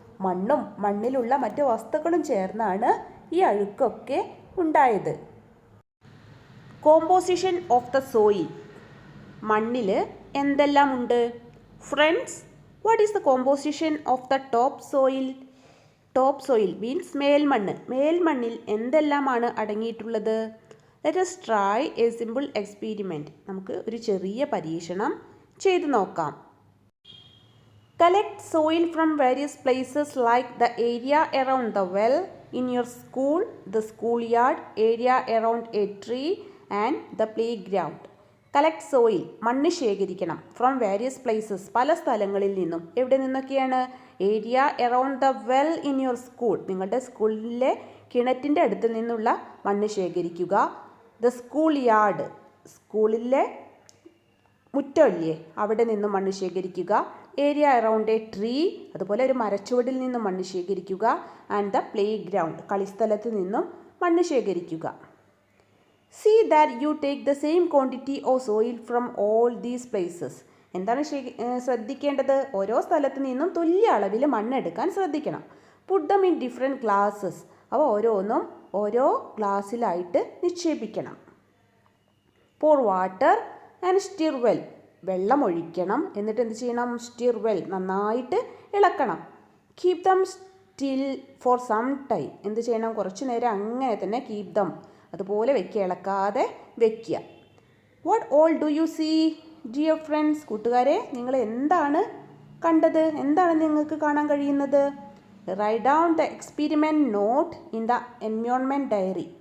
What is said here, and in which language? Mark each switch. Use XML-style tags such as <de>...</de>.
<ml>മണ്ണും മണ്ണിലുള്ള മറ്റ് വസ്തുക്കളും ചേർന്നാണ് ഈ അഴുക്കൊക്കെ ഉണ്ടായത്.</ml> <en>Composition of the soil.</en> <ml>മണ്ണിൽ എന്തെല്ലാം ഉണ്ട്?</ml> <en>Friends, what is the composition of the top soil?</en> <ml>Top soil means മേൽമണ്ണ്. മേൽമണ്ണിൽ എന്തെല്ലാമാണ് അടങ്ങിയിട്ടുള്ളത്?</ml> <en>Let us try a simple experiment.</en> <ml>നമുക്ക് ഒരു ചെറിയ പരീക്ഷണം ചെയ്തു നോക്കാം.</ml> <en>Collect soil from various places like the area around the well in your school, the schoolyard, area around a tree and the playground. Collect soil,</en> <ml>മണ്ണ് ശേഖരിക്കണം.</ml> <en>from various places,</en> <ml>പല സ്ഥലങ്ങളിൽ നിന്നും. എവിടെ നിന്നൊക്കെയാണ്?</ml> <en>area around the well in your school,</en> <ml>നിങ്ങളുടെ സ്കൂളിലെ കിണറ്റിൻ്റെ അടുത്ത് നിന്നുള്ള മണ്ണ് ശേഖരിക്കുക.</ml> <en>the school yard,</en> <ml>സ്കൂളിലെ മുറ്റമില്ലേ അവിടെ നിന്നും മണ്ണ് ശേഖരിക്കുക.</ml> <en>area around a tree,</en> <ml>അതുപോലെ ഒരു മരച്ചുവടിൽ നിന്നും മണ്ണ് ശേഖരിക്കുക.</ml> <en>and the playground,</en> <ml>കളിസ്ഥലത്ത് നിന്നും മണ്ണ് ശേഖരിക്കുക.</ml> <en>See that you take the same quantity of soil from all these places.</en> <ml>എന്താണ് ശ്രദ്ധിക്കേണ്ടത്? ഓരോ സ്ഥലത്ത് നിന്നും തുല്യ അളവിൽ മണ്ണെടുക്കാൻ ശ്രദ്ധിക്കണം.</ml> <en>Put them in different glasses.</en> <ml>അവ ഓരോന്നും ഓരോ ഗ്ലാസ്സിലായിട്ട് നിക്ഷേപിക്കണം.</ml> <en>Pour water and stir well.</en> <ml>വെള്ളം ഒഴിക്കണം. എന്നിട്ട് എന്ത് ചെയ്യണം?</ml> <en>Stir well,</en> <ml>നന്നായിട്ട് ഇളക്കണം.</ml> <en>Keep them still for some time.</en> <ml>എന്ത് ചെയ്യണം? കുറച്ച് നേരം അങ്ങനെ തന്നെ</ml> <en>keep them,</en> <ml>അതുപോലെ വെക്കുക, ഇളക്കാതെ വെക്കുക.</ml> <en>What all do you see dear friends?</en> <ml>കൂട്ടുകാരെ, നിങ്ങൾ എന്താണ് കണ്ടത്? എന്താണ് നിങ്ങൾക്ക് കാണാൻ കഴിയുന്നത്?</ml> <en>Write down the experiment note in the environment diary.</en>